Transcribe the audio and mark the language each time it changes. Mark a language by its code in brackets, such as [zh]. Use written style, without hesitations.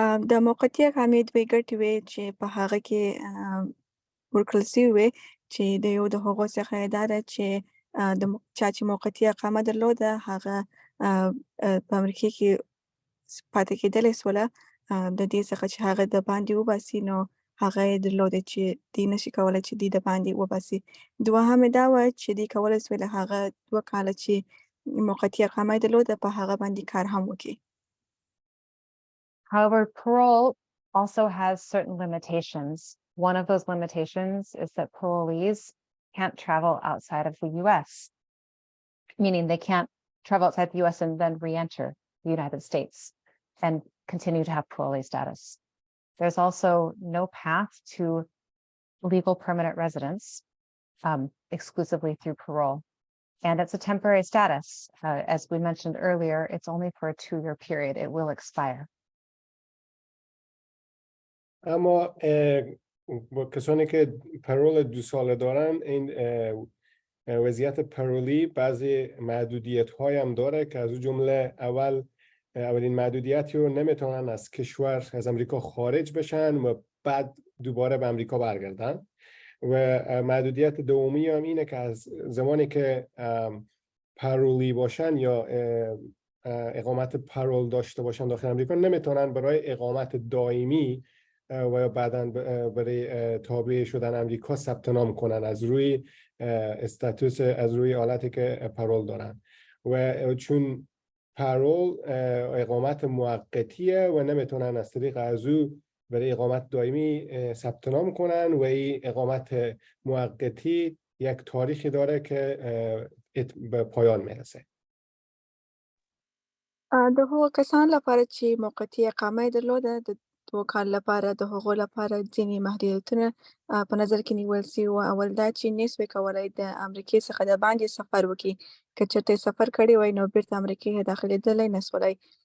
[ps] د موقتي اقامې دوې ګټې وې چې په هغه کې ورکړل سوي وې چې د یو د هغو څخه یې دا ده چې چا چې موقتي اقامه درلوده هغه په امریکا کې پاتې کېدلی سوله، د دې څخه چې هغه د باندې وباسي نو هغه یې درلوده چې دوی نشي کولی چې دوی د باندې وباسي. دوهم یې دا وه چې دوی کولی سوله هغه 2 کاله چې موقتي اقامه یې درلوده په هغه باندې کار هم وکړي. [en] However, parole also has certain limitations. One of those limitations is that parolees can't travel outside of the US, meaning they can't travel outside the US and then re-enter the United States and continue to have parolee status. There's also no path to legal permanent residence exclusively through parole. And it's a temporary status. As we mentioned earlier, it's only for a 2-year period. It will expire. [fa] اما با کسانی که پارول 2 ساله دارن، این وضعیت پارولی بعضی محدودیت های هم داره که از اون جمله اولین محدودیتی رو نمیتونن از کشور از امریکا خارج بشن و بعد دوباره به امریکا برگردن، و محدودیت دومی هم اینه که از زمانی که پارولی باشن یا اقامت پارول داشته باشن داخل امریکا، نمیتونن برای اقامت دائمی و بعداً برای تابع شدن امریکا ثبت نام کنن از روی استاتوس، از روی حالتی که پارول دارن، و چون پارول اقامت موقتیه و نمیتونن از طریق از او برای اقامت دائمی ثبت نام کنن، و این اقامت موقتی یک تاریخی داره که به پایان میرسه. [ps] د هغو کسانو لپاره چې موقتي اقامه یې درلوده، د 2 کال لپاره د هغو لپاره ځینې محدودیتونه په نظر کې نیول سوي وو. اول دا چې نسوی کولی د امریکې څخه د باندې سفر وکړي، که چېرته یې سفر کړی وی نو بیرته امریکې داخلېدلی نسولی.